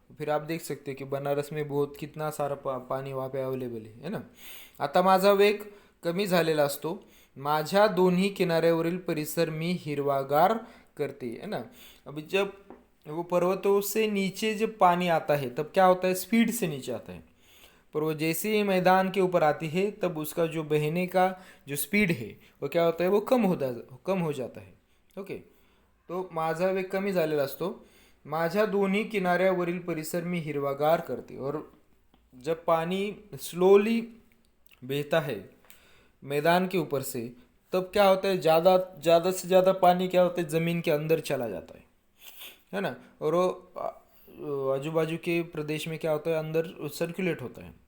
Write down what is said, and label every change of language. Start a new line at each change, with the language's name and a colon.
Hindi: फिर आप देख सकते हो की बनारस में बहुत कितना सारा पाणी वहाँ पे अवेलेबल है ना.
Marathi: आता माझा वेग कमी झालेला असतो, माझ्या दोन्ही किनाऱ्यावरील परिसर मी हिरवागार करते, है ना.
Hindi: अभी जब वो पर्वतों से नीचे जब पानी आता है तब क्या होता है, स्पीड से नीचे आता है. पर वो जैसे ही मैदान के ऊपर आती है तब उसका जो बहने का जो स्पीड है वो क्या होता है, वो कम हो जाता है. ओके.
Marathi: तो माझा वेग कमी झालेला असतो, माझ्या दोन्ही किनाऱ्यावरील परिसर मी हिरवागार करते.
Hindi: और जब पानी स्लोली बहता है मैदान के ऊपर से तब क्या होता है, ज़्यादा ज़्यादा से ज़्यादा पानी क्या होता है, ज़मीन के अंदर चला जाता है ना. और वो आजू बाजू के प्रदेश में क्या होता है, अंदर सर्कुलेट होता है.